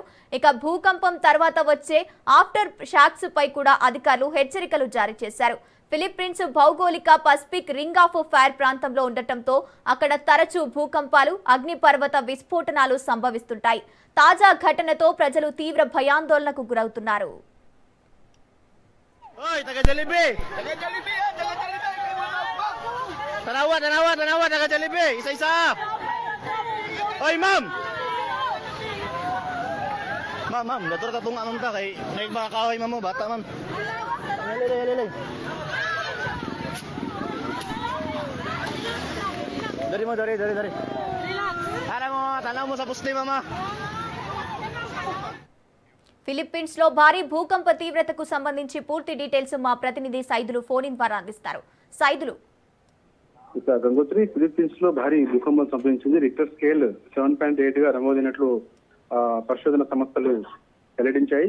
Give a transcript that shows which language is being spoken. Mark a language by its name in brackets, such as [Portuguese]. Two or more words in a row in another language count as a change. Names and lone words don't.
[Telugu] ఇక భూకంపం తర్వాత వచ్చే [English] after shocks [Telugu] పై కూడా అధికారులు హెచ్చరికలు జారీ చేశారు. ఫిలిప్పీన్స్ భౌగోళిక పసిఫిక్ [English] ring of fire [Telugu] ప్రాంతంలో ఉండటంతో అక్కడ తరచూ భూకంపాలు, అగ్నిపర్వత విస్ఫోటనాలు సంభవిస్తుంటాయి. తాజా ఘటనతో ప్రజలు తీవ్ర భయాందోళనకు గురవుతున్నారు. [Cebuano] Tanawa, taga-Jollibee, isa-isa. Oy, ma'am. Ma'am, dator ka tunga ma'am ta kay naig mga kahoy ma'am mo bata ma'am. Lay. Dari. Ara mo, tanaw mo sa puste mama. [Telugu] ఫిలిప్పీన్స్ లో భారీ భూకంప తీవ్రతకు సంబంధించి పూర్తి డీటెయిల్స్ మా ప్రతినిధి సైదులు [English] phone in [Telugu] ద్వారా అందిస్తారు. సైదులు. ఇక గంగోత్రి, ఫిలిప్పీన్స్ లో భారీ భూకంపం సంభవించింది. [English] Richter scale [Telugu] 7.8గా నమోదైనట్లు పరిశోధన సంస్థలు వెల్లడించాయి.